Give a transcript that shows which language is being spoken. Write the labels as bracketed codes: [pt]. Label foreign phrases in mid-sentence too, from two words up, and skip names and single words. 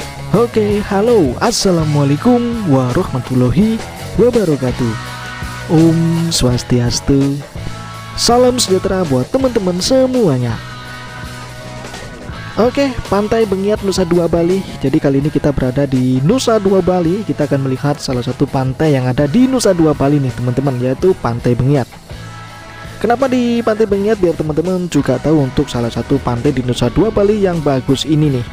[id] Oke, halo, [ar] السلام عليكم ورحمة الله وبركاته. [ban] Om Swastiastu. [id] Salam sejahtera buat teman-teman semuanya. Oke, Pantai Bengiat Nusa Dua Bali. Jadi kali ini kita berada di Nusa Dua Bali. Kita akan melihat salah satu pantai yang ada di Nusa Dua Bali nih teman-teman, yaitu Pantai Bengiat. Kenapa di Pantai Bengiat? Biar teman-teman juga tahu untuk salah satu pantai di Nusa Dua Bali yang bagus ini nih.